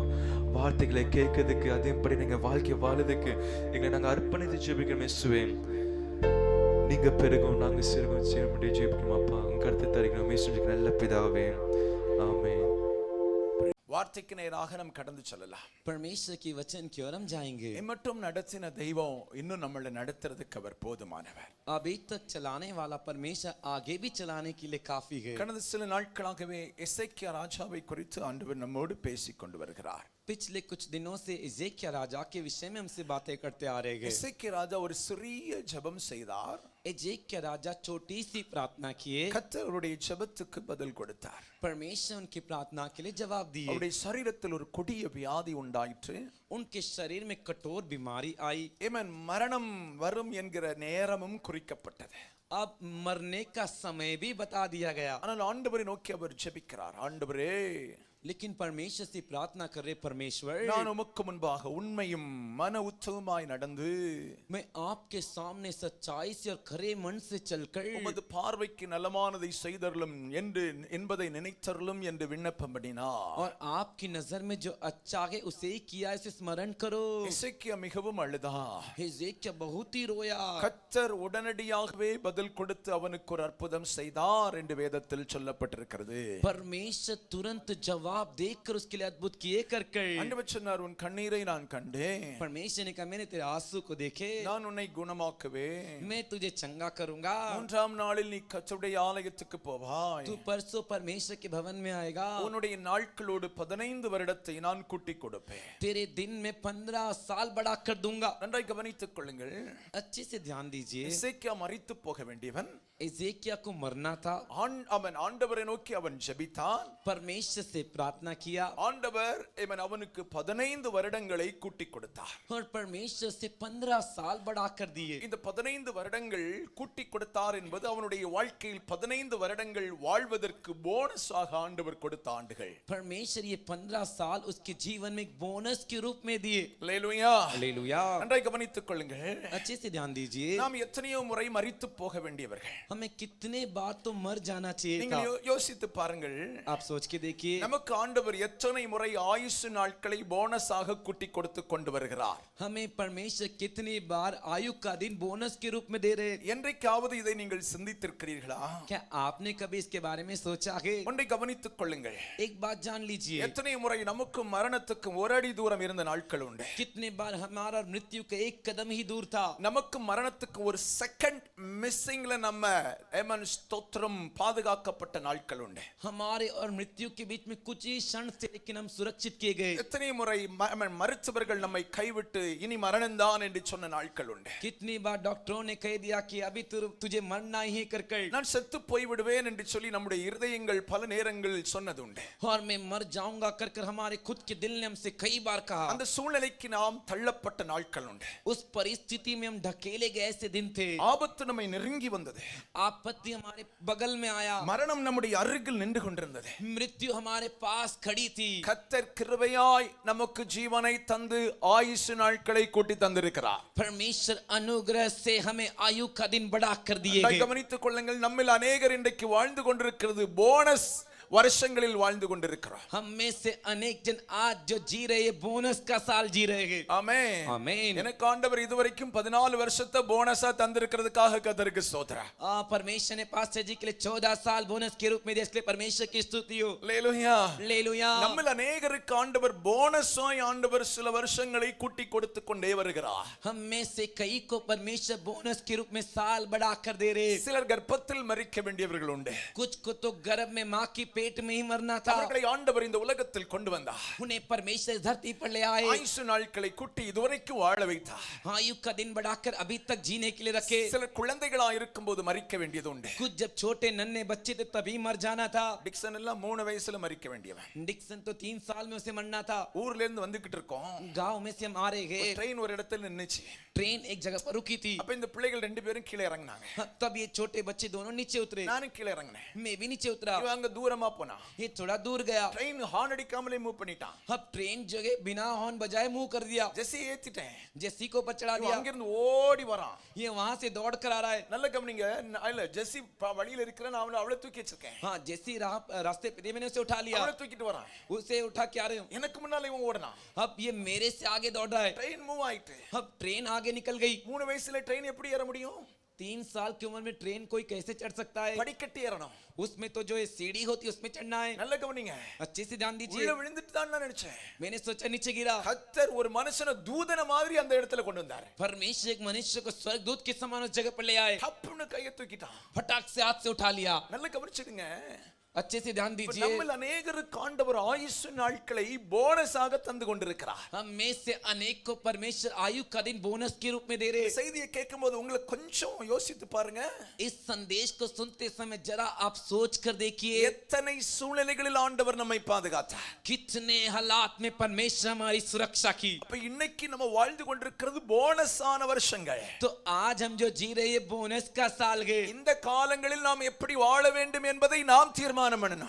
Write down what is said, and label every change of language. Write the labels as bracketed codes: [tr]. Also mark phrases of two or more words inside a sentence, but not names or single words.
[ta] வார்த்தைகளை கேட்கறதுக்கு அதேபடி நீங்கள் வாழ்க்கையை வாழறதுக்கு எங்களை நாங்கள் அர்ப்பணித்து ஜெபிக்கிறோம் இயேசுவே. நீங்க பெருகும் நாங்க சிறுகும் செய்யும்படி ஜெபிக்கிறோம் அப்பா. உங்க கருத்தை தருகிறோம் இயேசுவின் நல்ல பிதாவே, ஆமென். வார்த்தைக்கு நேராக நாம் கடந்து செல்லலாம். [hi] परमेश्वर की वचन की ओर हम जाएंगे. [ta] மட்டும் நடத்தின தெய்வம் இன்னும் நம்மளை நடத்துறதுக்கு அவர் போதுமானவர். [hi] अभी तक चलाने वाला परमेश्वर आगे भी चलाने के लिए काफी है. [ta] கடந்த சில நாட்களாகவே எசேக்கியா ராஜாவை குறித்து ஆண்டவர் நம்மோடு பேசிக் கொண்டு வருகிறார். [hi] पिछले कुछ दिनों से एजेकिया राजा के विषय में हमसे बातें करते आ रहे हैं. [ta] எசேக்கியா ராஜா ஒரு சிறிய ஜெபம் செய்தார். [hi] एजेकिया राजा छोटी सी प्रार्थना किए. [ta] கர்த்தர் அவருடைய ஜெபத்துக்கு பதில் கொடுத்தார். [hi] परमेश्वर उनकी प्रार्थना के लिए जवाब दिए. [ta] அவருடைய சரீரத்தில் ஒரு கொடிய வியாதி உண்டாயிற்று. [hi] उनके शरीर में कठोर बीमारी आई. [ta] ஏமன் மரணம் வரும் என்கிற நேரமும் குறிக்கப்பட்டது. [hi] अब मरने का समय भी बता दिया गया. [ta] ஆனால் ஆண்டவரை நோக்கி அவர் ஜெபிக்கிறார். ஆண்டவரே, [hi] लेकिन परमेश्वर से प्रार्थना कर रहे परमेश्वर, [ta] நான் உமக்கு முன்பாக உண்மையும் மன உத்தமமாய் நடந்து [hi] मैं आपके सामने सच्चाई से और खरे मन से चलकर [ta] உமது பார்வைக்கு நலமானதை செய்தருளும் என்பதை நினைத்தருளும் என்று விண்ணப்பம் பண்ணினார். [hi] और आपकी नजर में जो अच्छा है उसे ही किया, इसे स्मरण करो. [ta] எசேக்கியா மிகவும் அழுதார். [hi] हिजकिय्याह बहुत ही रोया. [ta] கர்த்தர் உடனடியாகவே பதில் கொடுத்து அவனுக்கு ஒரு அற்புதம் செய்தார் என்று வேதத்தில் சொல்லப்பட்டிருக்கிறது. [hi] परमेश्वर तुरंत जवाब देकर उसके लिए अद्भुत किए कर [ta] ஆண்டவர் சொன்னார், உன் கண்ணீரை நான் கண்டேன். [hi] परमेश्वर ने कहा मैंने तेरे आंसू को देखे, [ta] நான் உன்னை குணமாக்குவேன். [hi] मैं तुझे चंगा करूंगा. [ta] மூன்றாம் நாளில் நீ கர்த்தருடைய ஆலயத்துக்கு போவாய். [hi] तू परसों परमेश्वर के भवन में आएगा. [ta] உன்னுடைய நாட்களோடு 15 வருடத்தை நான் கூட்டி கொடுப்பேன். [hi] तेरे दिन में 15 साल बढ़ा कर दूंगा. [ta] நன்றாய் கவனித்துக் கொள்ளுங்கள். [hi] अच्छे से ध्यान दीजिए. [ta] எசேக்கியா மரித்து போக வேண்டியவன். [hi] एजेकिया को मरना था. [ta] அவன் ஆண்டவரை நோக்கி அவன் ஜெபித்தான். [hi] परमेश्वर से प्रार्थना किया [ta] ஆண்டவர் அவனுக்கு 15 வருடங்களை கூட்டி கொடுத்தார். [hi] और परमेश्वर से 15 साल बढ़ा कर दिए. [ta] இந்த 15 வருடங்கள் கூட்டி கொடுத்தார் என்பது அவனுடைய வாழ்க்கையில் 15 வருடங்கள் வாழ்வதற்கு போனஸாக ஆண்டவர் கொடுத்த ஆண்டுகள். [hi] परमेश्वर ये 15 साल उसके जीवन में एक बोनस के रूप में दिए. [ta] அல்லேலூயா, [hi] हालेलुया. [ta] நன்றாய் கவனித்துக் கொள்ளுங்கள். [hi] अच्छे से ध्यान दीजिए. [ta] நாம் எத்தனையோ முறை மரித்து போக வேண்டியவர்கள். [hi] हमें कितने बार तो मर जाना चाहिए था. [ta] நீங்கள் யோசித்து பாருங்கள். [hi] आप सोच के देखिए. [ta] நமக்கு ஆண்டவர் எத்தனை முறை ஆயுசு நாட்களை போனஸாக கூட்டி கொடுத்து கொண்டு வருகிறார். [hi] हमें परमेश्वर कितनी बार आयु का दिन बोनस के रूप में दे रहे. [ta] என்றைக்காவது இதை நீங்கள் சிந்தித்திருக்கிறீர்களா? [hi] क्या आपने कभी इसके बारे में सोचा है? [ta] ஒன்றை கவனித்துக் கொள்ளுங்கள். [hi] एक बात जान लीजिए. [ta] எத்தனை முறை நமக்கும் மரணத்துக்கும் ஒரு அடி தூரம் இருந்த நாட்கள் உண்டு. [hi] कितने बार हमारा मृत्यु का एक कदम ही दूर था. [ta] நமக்கு மரணத்துக்கு ஒரு [en] second missingல [ta] நம்ம ஸ்தோத்திரம் பாதுகாக்கப்பட்ட நாட்கள் உண்டு. [hi] हमारे और मृत्यु के बीच में कुछ ही क्षण थे, लेकिन हम सुरक्षित किए गए. [ta] எத்தனை முறை மரித்தவர்கள் நம்மை கைவிட்டு இனி மரணம்தான் என்று சொன்ன நாட்கள் உண்டு. [hi] कितनी बार डॉक्टरों ने कह दिया कि अभी तुझे मरना ही कर [ta] நான் செத்து போய் விடுவேன் என்று சொல்லி நம்முடைய இருதயங்கள் பல நேரங்களில் சொன்னது உண்டு. [hi] और मैं मर जाऊंगा कर हमारे खुद के दिल ने हमसे कई बार कहा. [ta] அந்த சூழ்நிலைக்கு நாம் தள்ளப்பட்ட நாட்கள் உண்டு. [hi] उस परिस्थिति में हम ढकेले गए ऐसे दिन थे. [ta] ஆபத்து நம்மை நெருங்கி வந்தது. [hi] आपत्ति हमारे बगल में आया. [ta] மரணம் நம்முடைய அருகில் நின்று கொண்டிருந்தது. [hi] मृत्यु हमारे पास खड़ी थी. [ta] கர்த்தர் கிருபையாய் நமக்கு ஜீவனை தந்து ஆயுசு நாட்களை கூட்டி தந்திருக்கிறார். [hi] परमेश्वर अनुग्रह से हमें आयु का दिन बढ़ा कर दिए गए. [ta] கவனித்துக் கொள்ளுங்கள். நம்மில் अनेகர் இன்றைக்கு வாழ்ந்து கொண்டிருக்கிறது போனஸ் வருஷங்களில் வாழ்ந்து கொண்டிருக்கிறோம். [hi] हम में से अनेक जन आज जो जी रहे हैं बोनस का साल जी रहे हैं. [ta] ஆமென். [hi] आमीन. [ta] எனக்கு ஆண்டவர் இதுவரைக்கும் 14 வருஷத்தை போனஸா தந்திருக்கிறதுக்காக கர்த்தருக்கு ஸ்தோத்திரம். [hi] परमेश्वर ने पास्टर जी के लिए 14 साल बोनस के रूप में दिया, इसलिए परमेश्वर की स्तुति हो. [ta] அல்லேலூயா. [hi] हालेलुया. [ta] நம்மில் अनेகருக்கு ஆண்டவர் போனஸாய் ஆண்டவர் சில வருஷங்களை கூட்டி கொடுத்து கொண்டே வருகிறார். [hi] हम में से कई को परमेश्वर बोनस के रूप में साल बढ़ा कर दे रहे. [ta] சிலர் கர்ப்பத்தில் மரிக்க வேண்டியவர்கள் உண்டு. [hi] कुछ को तो गर्भ में मां की पेट में ही मरना था। [ta] அவர்களை ஆண்டவர் இந்த உலகத்தில் கொண்டு வந்தார். [hi] उन्हें परमेश्वर इस धरती पर ले आए, [ta] ஆயுசு நாட்களை கூட்டி இதுவரைக்கும் வாழ வைத்தார். [hi] आयु का दिन बढ़ाकर अभी तक जीने के लिए रखे। [ta] சில குழந்தைகளா இருக்கும்போது மரிக்க வேண்டியது உண்டு. [hi] कुछ जब छोटे नन्हे बच्चे थे तभी मर जाना था। [ta] டிக்சன் எல்லாம் 3 வயசுல மரிக்க வேண்டியவன். [hi] डिक्सन तो 3 साल में उसे मरना था। [ta] ஊர்ல இருந்து வந்துகிட்டு இருக்கோம், [hi] गांव में से हम आ रहे गए, [ta] ட்ரெயின் ஒரு இடத்துல நின்னுச்சு. [hi] ट्रेन एक जगह पर रुकी थी। [ta] அப்ப இந்த பிள்ளைகள் ரெண்டு பேரும் கீழே இறங்குனாங்க. [hi] तब ये छोटे बच्चे दोनों नीचे उतरे, [ta] நானும் கீழே இறங்கினேன். [hi] मैं भी नीचे उतरा। [ta] இவன் அங்க தூரமா போனா, [hi] ये थोड़ा दूर गया, [en] train horn [ta] அடிக்காமலே மூவ் பண்ணிட்டான். [hi] अब ट्रेन जगह बिना हॉर्न बजाए मुंह कर दिया। [ta] ஜெஸ்ஸி ஏத்திட்டேன். [hi] जेसी को पर चढ़ा [ta] இவன் [hi] दिया, [ta] அங்க இருந்து ஓடி வரான். [hi] ये वहां से दौड़ कर आ रहा है। [ta] நல்ல கவனிங்க, இல்ல ஜெஸ்ஸி வழியில இருக்கிற நான் அவளை தூக்கி வச்சிருக்கேன். [hi] हाँ, जेसी रास्ते पे थे, मैंने उसे उठा लिया, [ta] அவளை தூக்கிட்டு வரான். [hi] उसे उठा के आ रहे हूँ। [ta] எனக்கு முன்னால இவன் ஓடுனான். [hi] अब ये मेरे से आगे दौड़ रहा है। [en] train move [ta] ஆயிட்டு. [hi] अब ट्रेन आगे निकल गई। [ta] 3 வயசுல ட்ரெயின் எப்படி ஏற முடியும்? [hi] 3 साल की उम्र में ट्रेन कोई कैसे चढ़ सकता है? [ta] படிக்கட்டு ஏறணும். [hi] उसमें तो जो ये सीढ़ी होती है उसमें चढ़ना है। [ta] நல்ல கவனிங்க, [hi] अच्छे से ध्यान [ta] உள்ள [hi] दीजिए। [ta] விழுந்துட்டு தான் நான் நினைச்சேன். [hi] मैंने सोचा नीचे गिरा। [ta] கர்த்தர் ஒரு மனுஷனை தூதன மாதிரி அந்த இடத்துல கொண்டு வந்தார். [hi] परमेश्वर एक मनुष्य को स्वर्गदूत के समान उस जगह पर ले आए, [ta] தப்புன்னு கையை தூக்கிட்டான். [hi] फटाक से हाथ से उठा लिया। [ta] நல்ல கவனிச்சிடுங்க, [hi] अच्छे से ध्यान दीजिए। [ta] நம்மள अनेகருக்கு ஆண்டவர் ஆயுசு நாட்களை போனஸாக தந்து கொண்டிருக்கிறார். [hi] हम में से अनेक को परमेश्वर आयु का दिन बोनस के रूप में दे रहे। [ta] செய்தியை கேட்கும்போது உங்களுக்கு கொஞ்சம் யோசித்து பாருங்க. [hi] इस संदेश को सुनते समय जरा आप सोच कर देखिए, [ta] எத்தனை சூழ்நிலைகளில் ஆண்டவர் நம்மை பாதுகாத்தார். [hi] कितने हालात में परमेश्वर हमारी सुरक्षा की। [ta] அப்ப இன்னைக்கு நம்ம வாழ்ந்து கொண்டிருக்கிறது போனஸான வருஷங்கள். [hi] तो आज हम जो जी रहे हैं बोनस का साल है। [ta] இந்த காலங்களில் நாம் எப்படி வாழ வேண்டும் என்பதை நாம் தீர்மானம் பண்ணணும்.